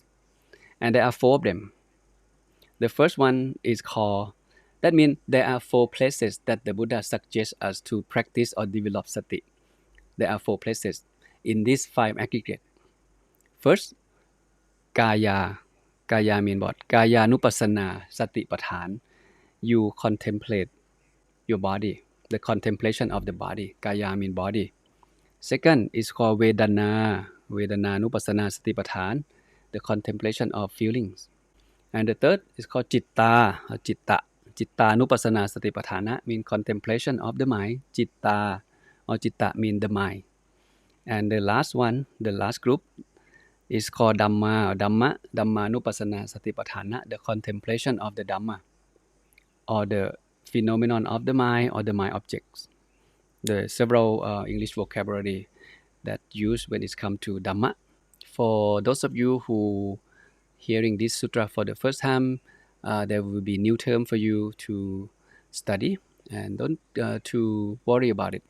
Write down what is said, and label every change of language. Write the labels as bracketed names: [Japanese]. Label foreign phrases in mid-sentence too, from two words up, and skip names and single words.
[English] And there are four of them. The first one is called, that means there are four places that the Buddha suggests us to practice or develop sati. There are four places in these five aggregates. First, Kaya. Kaya means what? [Pali] Kaya nupassana satipatthana. [English] You contemplate your body, the contemplation of the body. Kaya means body. Second is called Vedana. [Pali] Vedana nupassana satipatthana, [English] the contemplation of feelings. And the third is called Citta, or Citta. [Pali] Citta nupassana satipatthana [English] means contemplation of the mind. Citta or Citta means the mind. And the last one, the last group, is called Dhamma or Dhamma. [Pali] Dhamma nupassana satipatthana, [English] the contemplation of the Dhamma, or the phenomenon of the mind or the mind objects. There are several English vocabulary that used when it comes to Dhamma. For those of you who hearing this sutra for the first time, there will be new term for you to study, and don't to worry about it.